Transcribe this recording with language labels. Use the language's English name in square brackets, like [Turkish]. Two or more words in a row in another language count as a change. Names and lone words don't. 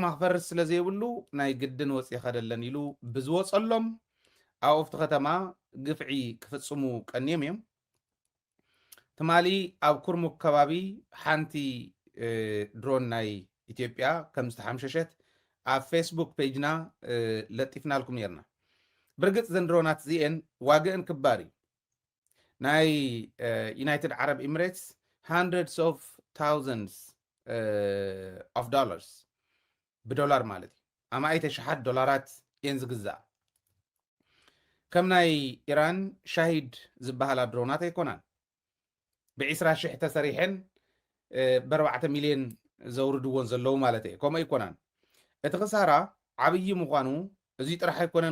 [Tigrinya] ክፈርስ ስለ ዘይብሉ ናይ ግድን ወፂእ ኸደለን ኢሉ ብዝወፀሎም ኣብቲ ከተማ ግፍዒ ክፍፅሙ ቀኒዮም እዮም ትማሊ ኣብ ኩርሙክ ከባቢ ሓንቲ ድሮን ናይ ኢትዮጵያ ከም ዝተሓምሸሸት ኣብ ፌስቡክ ፔጅና ለጢፍናልኩም ነርና ብርግፅ ዘን ድሮናት እዚአን ዋግአን ክባር እዩ ናይ ዩናይትድ ዓረብ ኤሚሬትስ [English] hundreds of thousands of dollars [Tigrinya] ብዶላር ማለት እዩ ኣማይተ ሸሓት ዶላራት እየን ዝግዛእ ከም ናይ ኢራን ሻሂድ ዝበሃላ ድሮናት ኣይኮናን ብ20,000 ተሰሪሐን ብ4 ሚልዮን ዘውርድዎን ዘለዉ ማለት እየ ከምኡ ኣይኮናን እቲ ክሳራ ዓብዪ ምዃኑ እዚ ጥራሕ ኣይኮነን